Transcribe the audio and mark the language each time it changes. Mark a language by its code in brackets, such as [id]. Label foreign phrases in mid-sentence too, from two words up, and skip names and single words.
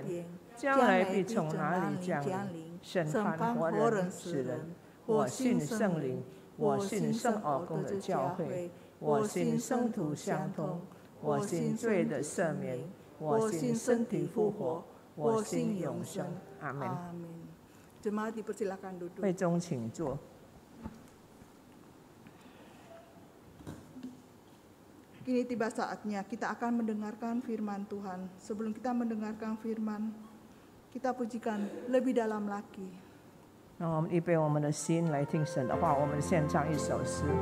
[zh] 将来必从哪里降临，审判活人死人。我信圣灵，我信圣奥公的教会，我信圣徒相通，我信罪的赦免，我信身体复活，我信永生。阿门。 [id] Jemaat dipersilakan duduk. [zh] 会中请坐。 [id] Kini tiba saatnya kita akan mendengarkan firman Tuhan. Sebelum kita mendengarkan firman, kita pujikan lebih dalam lagi. [zh] 让我们预备我们的心来听神的话。我们献唱一首诗。